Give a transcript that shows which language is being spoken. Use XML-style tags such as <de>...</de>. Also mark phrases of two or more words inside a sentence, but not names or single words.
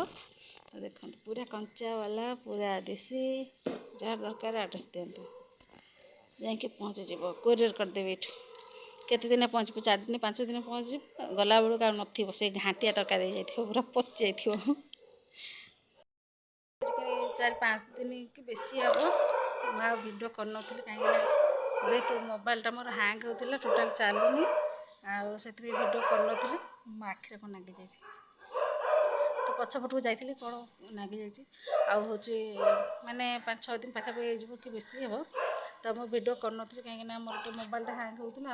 <or>ତ ଦେଖନ୍ତୁ ପୁରା କଞ୍ଚା ବାଲା, ପୁରା ଦେଶୀ, ଯାହାର ଦରକାର ଆଡ୍ରେସ୍ ଦିଅନ୍ତୁ, ଯାଇକି ପହଞ୍ଚିଯିବ। କୋରିଅର୍ କରିଦେବି ଏଇଠୁ। କେତେ ଦିନ ପହଞ୍ଚିବ? 4 ଦିନ 5 ଦିନ ପହଞ୍ଚିଯିବ। ଗଲାବେଳକୁ ଆଉ ନଥିବ, ସେ ଘାଣ୍ଟିଆ ତରକାରୀ ହେଇଯାଇଥିବ, ପୁରା ପଚି ଯାଇଥିବ। 4-5 ଦିନ କି ବେଶୀ ହମ ମୁଁ ଭିଡ଼ିଓ କରିନଥିଲି କାହିଁକିନା ଯେହେତୁ ମୋବାଇଲଟା ମୋର ହ୍ୟାଙ୍ଗ ହେଉଥିଲା ଟୋଟାଲ୍ ଚାଲୁନି ଆଉ ସେଥିପାଇଁ ଭିଡ଼ିଓ କରିନଥିଲି। ମୋ ଆଖିରେ କ'ଣ ଲାଗିଯାଇଛି ତ ପଛପଟକୁ ଯାଇଥିଲି କ'ଣ ଲାଗିଯାଇଛି ଆଉ ହେଉଛି ମାନେ 5-6 ଦିନ ପାଖାପାଖି ହେଇଯିବ କି ବେଶୀ ହେବ ତ ମୁଁ ଭିଡ଼ିଓ କରିନଥିଲି କାହିଁକିନା ମୋର ଟିକେ ମୋବାଇଲଟା ହ୍ୟାଙ୍ଗ ହେଉଥିଲା।</or>